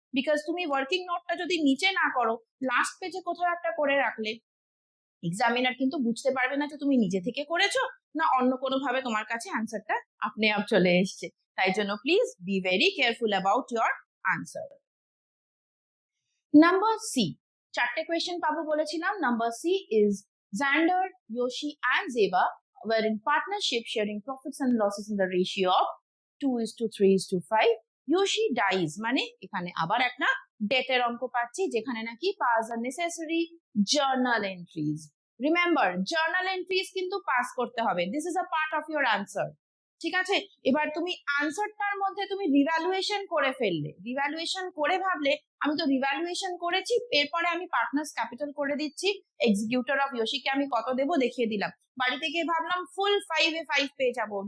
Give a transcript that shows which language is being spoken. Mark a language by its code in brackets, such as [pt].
[bn] Because তুমি working নোটটা যদি নিচে না করো, লাস্ট পেজে কোথাও একটা করে রাখলে এক্সামিনার কিন্তু বুঝতে পারবে না যে তুমি নিজে থেকে করেছো না অন্য কোনো ভাবে তোমার কাছে আনসারটা আপনি আপ চলে এসছে। [en] তাই জন্য please be very careful about your answer. [bn] Number C, 4টে question পাবো বলেছিলাম। [en] Number C is Xander, Yoshi and Zeba were in partnership sharing profits and losses in the ratio of 2:3:5. Yoshi dies, [bn] মানে এখানে আবার একটা ডেটের অঙ্ক পাচ্ছি, যেখানে নাকি পাস আর necessary journal entries. Remember, journal entries কিন্তু পাস করতে হবে, [en] This is a part of your answer. [bn] ঠিক আছে, এবার তুমি আনসারটার মধ্যে তুমি রিভ্যালুয়েশন করে ফেললে, রিভ্যালুয়েশন করে ভাবলে আমি তো রিভ্যালুয়েশন করেছি, এরপরে আমি পার্টনার্স ক্যাপিটাল করে দিচ্ছি, এক্সিকিউটর অফ ইয়োশিকে আমি কত দেবো দেখিয়ে দিলাম, বাড়িতে গিয়ে ভাবলাম ফুল 5 পেয়ে যাবো।